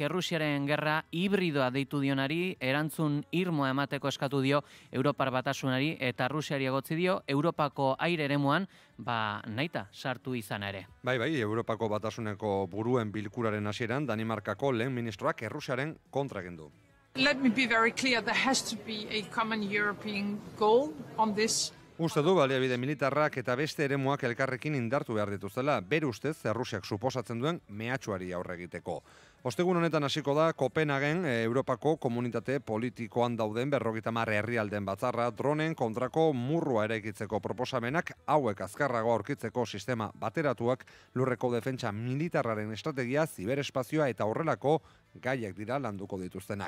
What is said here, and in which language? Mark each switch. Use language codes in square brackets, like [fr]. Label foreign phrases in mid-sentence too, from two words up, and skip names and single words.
[eu] Errusiaren gerra hibridoa deitu dionari erantzun irmoa emateko eskatu dio Europar Batasunari eta Rusiari egotzi dio Europako aire eremuan nahita sartu izan ere. Bai, Europako Batasuneko buruen bilkuraren hasieran Danimarkako lehen ministroak Errusiaren kontra egin du. [en] Let me be very clear, there has to be a common European goal on this. [eu] Uste du baliabide militarrak eta beste eremuak elkarrekin indartu behar dituztela, bere ustez Errusiak suposatzen duen mehatxuari aurre egiteko. Ostegun honetan hasiko da Kopenhagen Europako komunitate politikoan dauden 50 herrialden batzarra dronen kontrako murrua eraikitzeko proposamenak hauek azkarrago aurkitzeko sistema bateratuak lurreko defentsa militarraren estrategia, ziberespazioa eta horrelako gaiak dira landuko dituztenak.